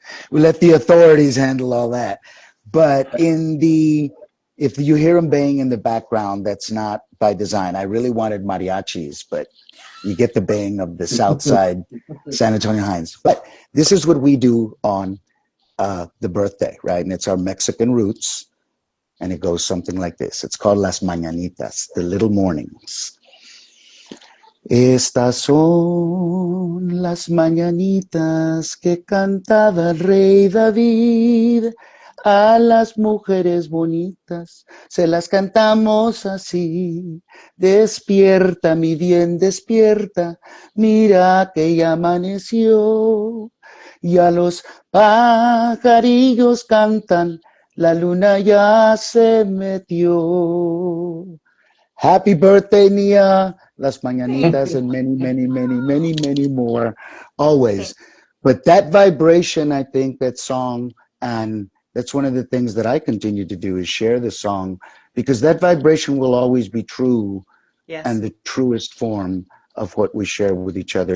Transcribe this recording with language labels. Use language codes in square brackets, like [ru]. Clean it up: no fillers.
[en] We let the authorities handle all that. But if you hear them baying in the background, that's not by design. I really wanted mariachis, but you get the baying of the South Side San Antonio Hines. But this is what we do on the birthday, right? And it's our Mexican roots. And it goes something like this. It's called Las Mañanitas, the little mornings. [es] Estas son las mañanitas que cantaba el rey David. A las mujeres bonitas se las cantamos así. Despierta, mi bien, despierta, mira que ya amaneció. Y a los pajarillos cantan, la luna ya se metió. [en] Happy birthday, Nia. Las Thank [es] Mañanitas [en] you. and many, many, many, many, many more always. But that vibration, I think, that song, and that's one of the things that I continue to do is share the song because that vibration will always be true Yes. and the truest form of what we share with each other.